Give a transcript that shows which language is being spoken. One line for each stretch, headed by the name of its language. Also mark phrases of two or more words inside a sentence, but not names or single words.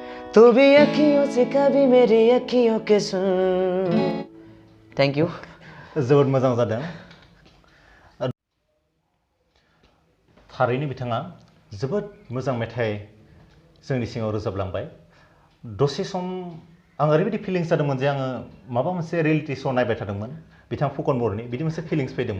Hindi: तू भी अखियों से कभी मेरी अखियों के सुन
English: thank you
Bodo: जोबोद मोजां जादों थारैनो बिथाङा जोबोद मोजां मेथाइ जोंनि सिङाव रोजाबलांबाय दसे सम आं ओरैबायदि फिलिंस जादोंमोन जे आङो माबा मोनसे
English: reality show'
Bodo: नायबाय थादोंमोन बिथां फुकन बर'नि बिदि मोनसे फिलिंस फैदोंमोन